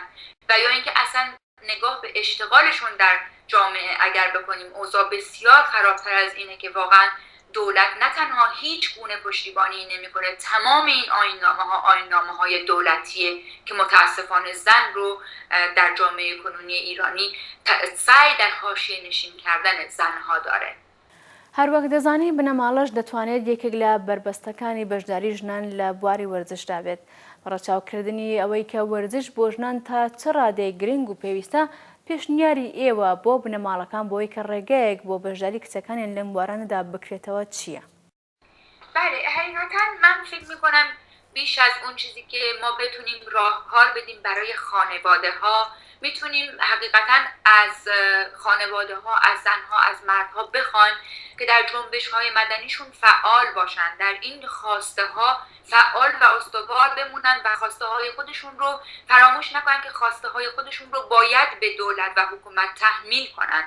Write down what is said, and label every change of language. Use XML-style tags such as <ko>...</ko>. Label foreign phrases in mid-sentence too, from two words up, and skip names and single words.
<fa>و یا اینکه اصلا نگاه به اشتغالشون در جامعه اگر بکنیم، اوضاع بسیار خرابتر از اینه که واقعا دولت نه تنها هیچ گونه پشتیبانی نمیکنه، تمام این آیین‌نامه‌های دولتیه که متاسفانه زن رو در جامعه کنونی ایرانی سعی در حاشیه نشین کردن زنها داره.</fa> <ckb>هەروەک دەزانی بنەماڵەش دەتوانێت یەکێک لە بربەستەکانی بەشداری ژنان لە بواری وەرزشدا بێت. ڕەچاوکردنی ئەوەی کە وەرزش بۆ ژنان تا چ ڕادەیەک گرنگ و پێویستە پێشنیاری ئێوە بۆ بنەماڵەکان بۆی کە ڕێگەیەک بۆ بەشداری کچەکانیان لەم بوارانەدا بکرێتەوە چییە؟</ckb> <fa>بله، حقیقتا من فکر میکنم بیش از اون چیزی که ما بتونیم راهکار بدیم برای خانواده ها، میتونیم حقیقتا از خانواده ها، از زنها، از مردها بخوایم که در جنبش های مدنیشون فعال باشن، در این خواسته ها فعال و استوار بمونن و خواسته های خودشون رو فراموش نکنن که خواسته های خودشون رو باید به دولت و حکومت تحمیل کنن.</fa>